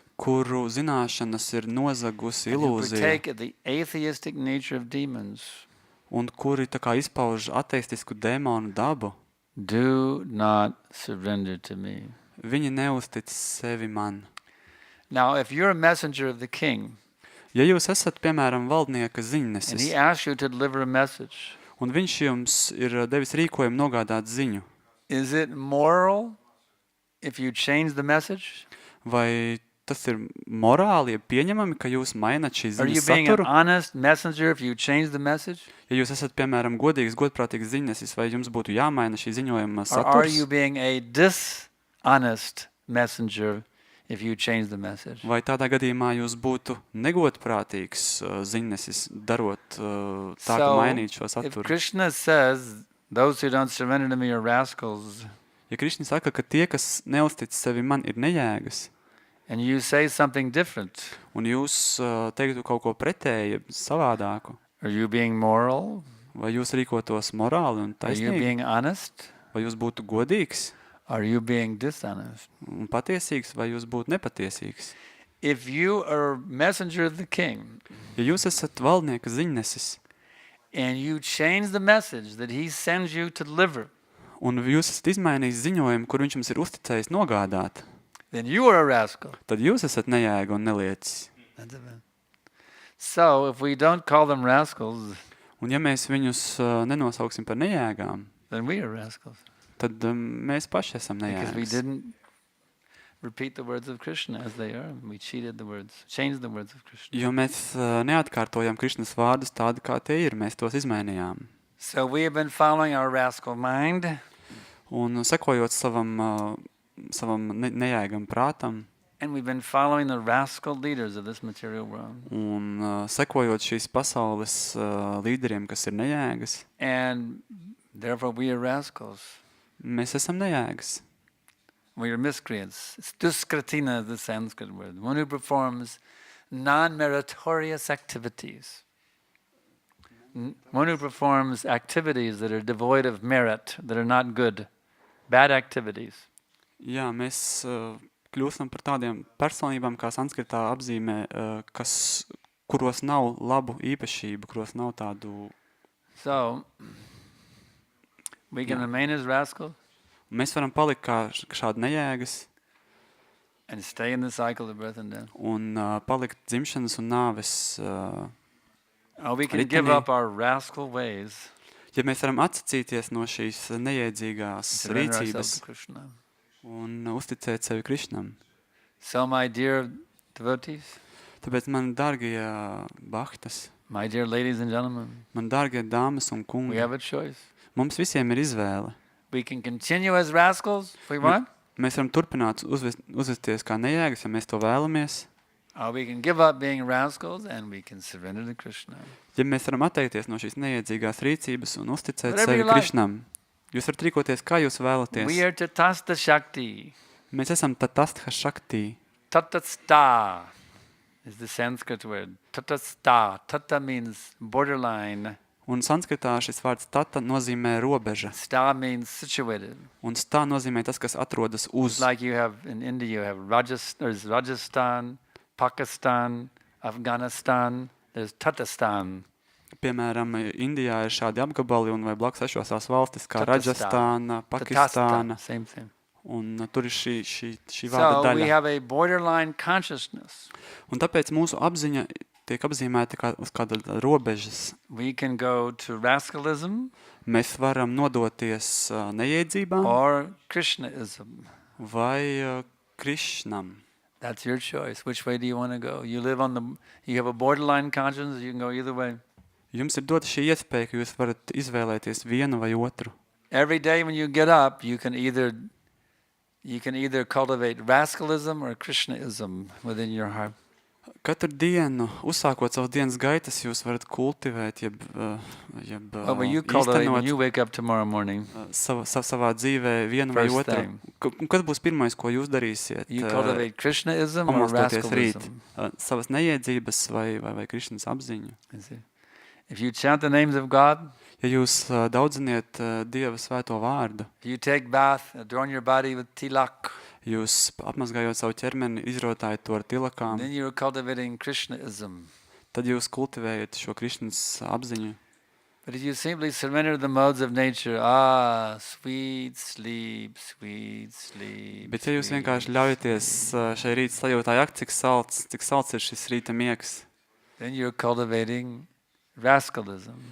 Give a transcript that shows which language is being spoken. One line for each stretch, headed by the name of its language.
Latvian: kuru zināšanas ir nozagusi
English: and who
Latvian: ilūzija
English: partake of the atheistic nature of demons,
Latvian: un kuri tā kā izpauž ateistisku dēmonu dabu,
English: do not surrender to me.
Latvian: viņi neuztic sevi man.
English: Now, if you're a messenger of the king,
Latvian: Ja jūs esat, piemēram, valdnieka
English: and
Latvian: ziņnesis,
English: he asks you to deliver a message,
Latvian: un viņš jums ir devis rīkojumu nogādāt ziņu,
English: is it moral if you change the message?
Latvian: vai tas ir morāli, ja pieņemami, ka jūs mainat šīs
English: Are you
Latvian: ziņas
English: being an
Latvian: saturu?
English: honest messenger if you change the message?
Latvian: Ja jūs esat, piemēram, godīgs, godprātīgs ziņnesis, vai jums būtu jāmaina šī ziņojuma
English: Or are you
Latvian: saturs?
English: being a dishonest messenger if you change the message?
Latvian: Vai tādā gadījumā jūs būtu negodprātīgs ziņnesis, darot tā, ka mainīt šo
English: If
Latvian: saturu?
English: Krishna says, those who don't surrender to me are rascals,
Latvian: Ja Krišņa saka, ka tie, kas neuztic sevi man, ir nejēgas,
English: and you say something different,
Latvian: un jūs teiktu kaut ko pretēji, savādāku,
English: are you being moral?
Latvian: vai jūs rīkotos morāli un
English: Are you
Latvian: taisnīgi,
English: being honest?
Latvian: vai jūs būtu godīgs
English: Are you being dishonest?
Latvian: un patiesīgs, vai jūs būtu nepatiesīgs?
English: If you are a messenger of the king,
Latvian: Ja jūs esat valdnieka ziņnesis,
English: and you change the message that he sends you to deliver,
Latvian: un jūs esat izmainījis ziņojumu, kur viņš jums ir uzticējis nogādāt,
English: then you are a rascal.
Latvian: tad jūs esat nejēga un neliecis.
English: So, if we don't call them rascals,
Latvian: Un ja mēs viņus nenosauksim par nejēgām,
English: then we are rascals.
Latvian: tad mēs paši esam
English: Because we
Latvian: nejēgas.
English: didn't repeat the words of Krishna as they are. We cheated the words, changed the words of Krishna.
Latvian: Jo mēs neatkārtojam Krišnas vārdus tādi, kā tie ir, mēs tos izmainījām.
English: So we have been following our rascal mind,
Latvian: Un sekojot savam nejēgam prātam,
English: and we've been following the rascal leaders of this material world.
Latvian: un sekojot šīs pasaules līderiem, kas ir nejēgas,
English: And therefore we are rascals.
Latvian: mēs esam nejēgas.
English: We are miscreants. It's duskritina, the Sanskrit word. One who performs non-meritorious activities. One who performs activities that are devoid of merit, that are not good. Bad activities.
Latvian: Jā, mēs kļūstam par tādiem personībām, kā sanskritā apzīmē, kuros nav labu īpašību, kuros nav tādu...
English: So, we can remain as rascals
Latvian: Mēs varam palikt kā šādi nejēgas
English: and stay in the cycle of birth and death.
Latvian: un palikt dzimšanas un nāves.
English: Or we can
Latvian: Ritenī.
English: give up our rascal ways.
Latvian: Ja mēs varam atsacīties no šīs nejēdzīgās
English: Surrender ourselves
Latvian: rīcības
English: to Krishna.
Latvian: un uzticēt sevi Krišnam.
English: So, my dear devotees,
Latvian: Tāpēc, man dārgie bhaktas,
English: my dear ladies and gentlemen,
Latvian: man dārgie dāmas un
English: we
Latvian: kungi,
English: have a choice.
Latvian: mums visiem ir izvēle.
English: We can continue as rascals if we want,
Latvian: Mēs varam turpināt uzvesties kā nejēgas, ja mēs to vēlamies.
English: or we can give up being rascals and we can surrender to Krishna.
Latvian: Ja mēs varam atteikties no šīs nejēdzīgās rīcības un uzticēt
English: Whatever
Latvian: sevi
English: you like.
Latvian: Krišnam, jūs varat rīkoties, kā jūs vēlaties.
English: We are tatasta shakti.
Latvian: Mēs esam tatastha shaktī.
English: Tatasta is the Sanskrit word. Tatasta. Tata means borderline.
Latvian: Un sanskritā šis vārds tata nozīmē robeža.
English: Sta means situated.
Latvian: Un stā nozīmē tas, kas atrodas uz.
English: Like you have in India, you have there's Rajasthan, Pakistan, Afghanistan, there's Tatastan.
Latvian: Piemēram, Indijā ir šādi apgabali un vai blakus esošās valstis kā
English: Tatastan.
Latvian: Rajastāna, Pakistāna.
English: Tatasta, same thing.
Latvian: Un tur ir šī vārda
English: So we
Latvian: daļa.
English: have a borderline consciousness.
Latvian: Un tāpēc mūsu apziņa tiek apzīmēta kā uz kāda robežas.
English: We can go to rascalism
Latvian: Mēs varam nodoties nejēdzībām
English: or Krishnaism.
Latvian: vai Krišnam.
English: That's your choice. Which way do you want to go? You have a borderline consciousness, you can go either way.
Latvian: Jums ir dota šī iespēja, ka jūs varat izvēlēties vienu vai otru.
English: Every day when you get up, you can either cultivate rascalism or Krishnaism within your heart.
Latvian: Katru dienu, uzsākot savu dienas gaitas, jūs varat kultivēt, jeb
English: What will you cultivate when
Latvian: īstenot
English: you wake up tomorrow morning?
Latvian: savā dzīvē vienu vai
English: First
Latvian: otru.
English: thing.
Latvian: Kas būs pirmais, ko jūs darīsiet?
English: You cultivate Krishnaism or
Latvian: Pamostoties rīt,
English: rascalism?
Latvian: savas nejēdzības vai Krišnas apziņu.
English: You see? If you chant the names of God,
Latvian: Ja jūs daudziniet Dieva svēto vārdu,
English: if you take bath, adorn your body with tilak,
Latvian: jūs apmazgājot savu ķermeni, izrotājat to ar tilakām,
English: then you're cultivating Krishnaism.
Latvian: tad jūs kultivējat šo Krišnas apziņu.
English: But if you simply surrender the modes of nature, sweet sleep, sweet sleep.
Latvian: Bet ja jūs
English: sweet
Latvian: vienkārši ļaujaties šai rīta sajūtāji, ak, cik salds ir šis rīta miegs,
English: then you're cultivating rascalism.